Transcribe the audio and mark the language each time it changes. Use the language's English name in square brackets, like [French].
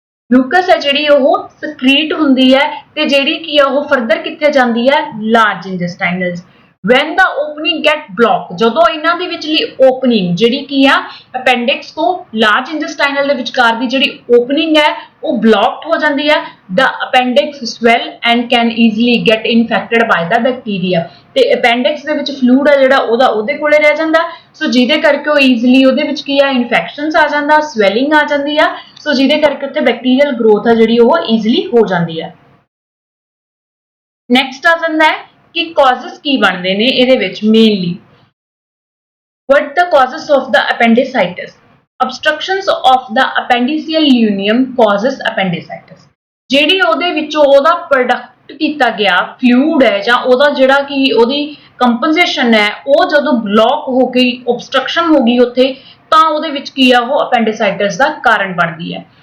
[Punjabi] Mucus ਹੈ ਜਿਹੜੀ ਉਹ secrete ਹੁੰਦੀ ਹੈ ਤੇ ਜਿਹੜੀ ਕੀ ਆ ਉਹ further ਕਿੱਥੇ ਜਾਂਦੀ ਹੈ large intestinals. [English] When the opening get blocked, [Punjabi] ਜਦੋਂ ਇਹਨਾਂ ਦੇ ਵਿਚਲੀ opening ਜਿਹੜੀ ਕੀ ਆ appendix ਤੋਂ large intestinal ਦੇ ਵਿਚਕਾਰ ਦੀ ਜਿਹੜੀ opening ਹੈ ਉਹ blocked ਹੋ ਜਾਂਦੀ ਹੈ, [English] the appendix swell and can easily get infected by the bacteria. [Punjabi] ਤੇ appendix ਦੇ ਵਿੱਚ fluid ਹੈ ਜਿਹੜਾ ਉਹਦੇ ਕੋਲੇ ਰਹਿ ਜਾਂਦਾ, ਸੋ ਜਿਹਦੇ ਕਰਕੇ ਉਹ easily ਉਹਦੇ ਵਿੱਚ ਕੀ ਆ infections ਆ ਜਾਂਦਾ, swelling ਆ ਜਾਂਦੀ ਆ, ਸੋ ਜਿਹਦੇ ਕਰਕੇ ਉੱਥੇ bacterial growth ਹੈ ਜਿਹੜੀ ਉਹ easily ਹੋ ਜਾਂਦੀ ਹੈ। Next ਆ ਜਾਂਦਾ ਹੈ कि causes की बनते ने ਇਹਦੇ ਵਿੱਚ [English] mainly what the causes of the appendicitis? Obstructions of the appendiceal luneum causes appendicitis. [Punjabi] ਜਿਹੜੀ ਉਹਦੇ ਵਿੱਚੋਂ ਉਹਦਾ ਪ੍ਰੋਡਕਟ ਕੀਤਾ ਗਿਆ ਫਲੂਇਡ ਹੈ ਜਾਂ ਉਹਦਾ ਜਿਹੜਾ ਕਿ ਉਹਦੀ ਕੰਪਨਸੇਸ਼ਨ ਹੈ ਉਹ ਜਦੋਂ ਬਲੌਕ ਹੋ ਗਈ obstruction ਹੋ ਗਈ ਉੱਥੇ ਤਾਂ ਉਹਦੇ ਵਿੱਚ ਕੀ ਆ ਉਹ appendicitis ਦਾ ਕਾਰਨ ਬਣਦੀ ਹੈ।